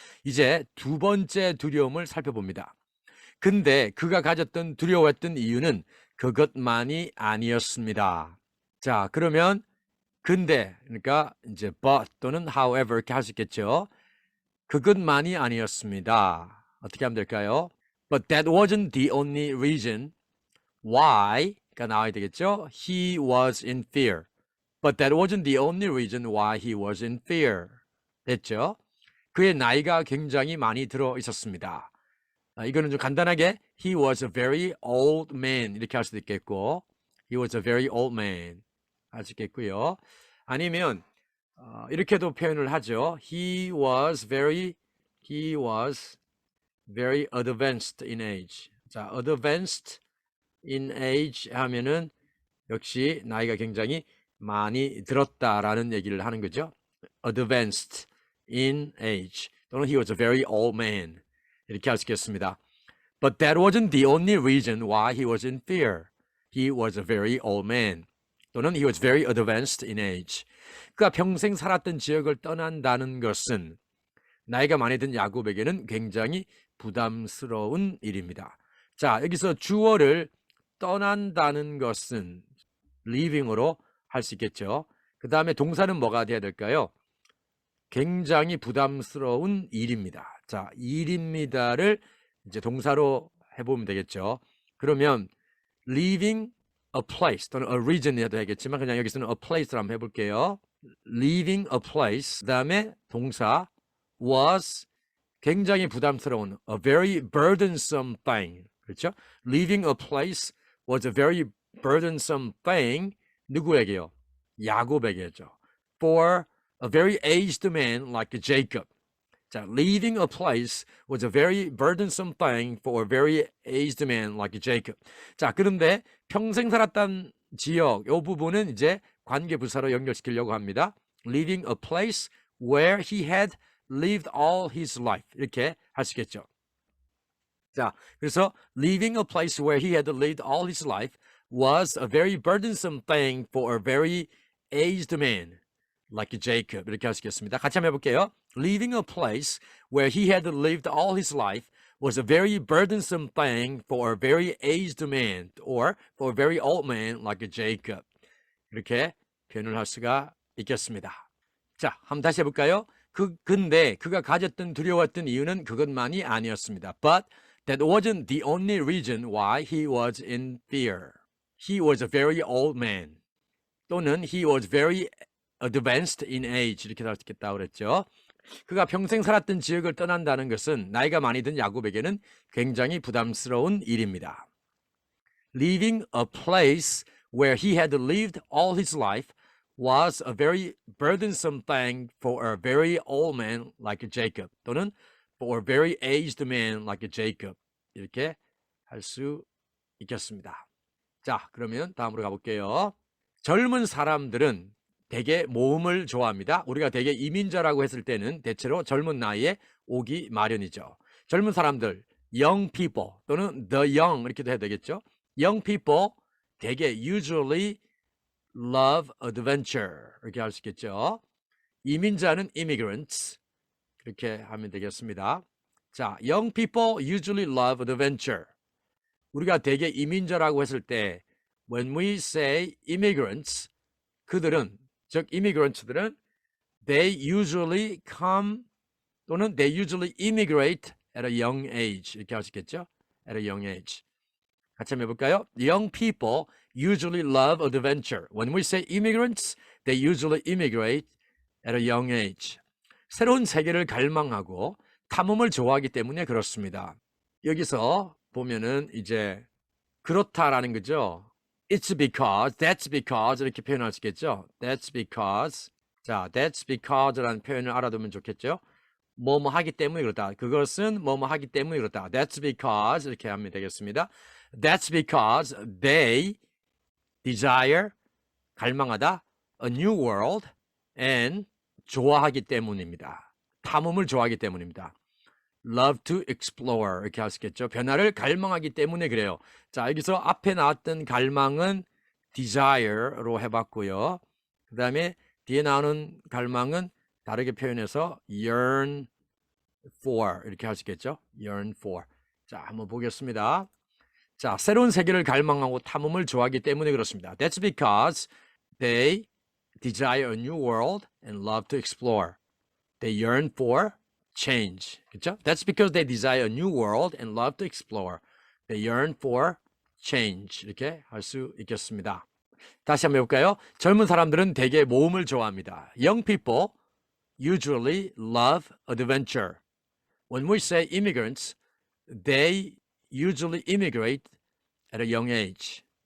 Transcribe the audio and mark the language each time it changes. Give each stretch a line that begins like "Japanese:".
Korean: 이제 두 번째 두려움을 살펴봅니다. 근데 그가 가졌던 두려워했던 이유는 그것만이 아니었습니다. 자, 그러면 근데, 그러니까 이제 but 또는 however 이렇게 할 수 있겠죠. 그것만이 아니었습니다. 어떻게 하면 될까요?
English: But that wasn't the only reason why가
Korean: 나와야 되겠죠.
English: He was in fear. But that wasn't the only reason why he was in fear.
Korean: 됐죠? 그의 나이가 굉장히 많이 들어 있었습니다. 이거는 좀 간단하게
English: he was a very old man
Korean: 이렇게 할 수도 있겠고 he was a very old man 할 수 있겠고요. 아니면 이렇게도 표현을 하죠.
English: He was very advanced in age.
Korean: 자,
English: advanced in age
Korean: 하면은 역시 나이가 굉장히 많이 들었다라는 얘기를 하는 거죠.
English: Advanced in age 또는 he was a very old man
Korean: 이렇게 할 수 있겠습니다.
English: But that wasn't the only reason why he was in fear. He was a very old man 또는 he was very advanced in age.
Korean: 그가 평생 살았던 지역을 떠난다는 것은 나이가 많이 든 야곱에게는 굉장히 부담스러운 일입니다. 자, 여기서 주어를 떠난다는 것은 leaving으로 할 수 있겠죠. 그 다음에 동사는 뭐가 돼야 될까요? 굉장히 부담스러운 일입니다. 자, 일입니다를 이제 동사로 해보면 되겠죠. 그러면
English: leaving a place
Korean: 또는 a region이라도 되겠지만 그냥 여기서는 a place로 한번 해볼게요.
English: leaving a place
Korean: 그 다음에 동사
English: was
Korean: 굉장히 부담스러운
English: a very burdensome thing
Korean: 그렇죠?
English: leaving a place was a very burdensome thing
Korean: 누구에게요? 야곱에게죠.
English: For a very aged man like Jacob. 자, leaving a place was a very burdensome thing for a very aged man like Jacob.
Korean: 자, 그런데 평생 살았던 지역, 이 부분은 이제 관계부사로 연결시키려고 합니다.
English: leaving a place where he had lived all his life.
Korean: 이렇게 할 수 있겠죠. 자, 그래서
English: leaving a place where he had lived all his life was a very burdensome thing for a very aged man like Jacob.
Korean: 이렇게 할 수 있겠습니다. 같이 한번 해볼게요.
English: Leaving a place where he had lived all his life was a very burdensome thing for a very aged man or for a very old man like Jacob.
Korean: 이렇게 표현을 할 수가 있겠습니다. 자, 한번 다시 해볼까요? 근데 그가 가졌던 두려웠던 이유는 그것만이 아니었습니다.
English: But that wasn't the only reason why he was in fear. He was a very old man. 또는 he was very advanced in age.
Korean: 이렇게 할 수 있겠다고 그랬죠. 그가 평생 살았던 지역을 떠난다는 것은 나이가 많이 든 야곱에게는 굉장히 부담스러운 일입니다.
English: Leaving a place where he had lived all his life was a very burdensome thing for a very old man like Jacob. 또는 for a very aged man like Jacob.
Korean: 이렇게 할 수 있겠습니다. 자, 그러면 다음으로 가볼게요. 젊은 사람들은 대개 모험을 좋아합니다. 우리가 대개 이민자라고 했을 때는 대체로 젊은 나이에 오기 마련이죠. 젊은 사람들,
English: young people
Korean: 또는 the young 이렇게도 해야 되겠죠. young people 대개
English: usually love adventure
Korean: 이렇게 할 수 있겠죠. 이민자는 immigrants 이렇게 하면 되겠습니다.
English: 자, young people usually love adventure.
Korean: 우리가 대개 이민자라고 했을 때
English: when we say immigrants
Korean: 그들은 즉
English: immigrants들은 they usually come 또는 they usually immigrate at a young age 이렇게 할 수 있겠죠. at a young age.
Korean: 같이 한번 해볼까요?
English: Young people usually love adventure. When we say immigrants, they usually immigrate at a young age.
Korean: 새로운 세계를 갈망하고 탐험을 좋아하기 때문에 그렇습니다. 여기서 보면은 이제 그렇다라는 거죠.
English: It's because, that's because
Korean: 이렇게 표현할 수 있겠죠.
English: That's because.
Korean: 자,
English: that's because
Korean: 라는 표현을 알아두면 좋겠죠. 뭐뭐 하기 때문에 그렇다. 그것은 뭐뭐 하기 때문에 그렇다.
English: That's because
Korean: 이렇게 하면 되겠습니다.
English: That's because they desire
Korean: 갈망하다
English: a new world and
Korean: 좋아하기 때문입니다. 탐험을 좋아하기 때문입니다.
English: Love to explore
Korean: 이렇게 할 수 있겠죠. 변화를 갈망하기 때문에 그래요. 자, 여기서 앞에 나왔던 갈망은 desire로 해봤고요. 그 다음에 뒤에 나오는 갈망은 다르게 표현해서 yearn for 이렇게 할 수 있겠죠.
English: yearn for.
Korean: 자, 한번 보겠습니다. 자, 새로운 세계를 갈망하고 탐험을 좋아하기 때문에 그렇습니다.
English: That's because they desire a new world and love to explore. They yearn for change.
Korean: 그렇죠?
English: That's because they desire a new world and love to explore. They yearn for change.
Korean: 이렇게 할 수 있겠습니다. 다시 한번 해볼까요? 젊은 사람들은 대개 모험을 좋아합니다.
English: Young people usually love adventure. When we say immigrants, they usually immigrate at a young age.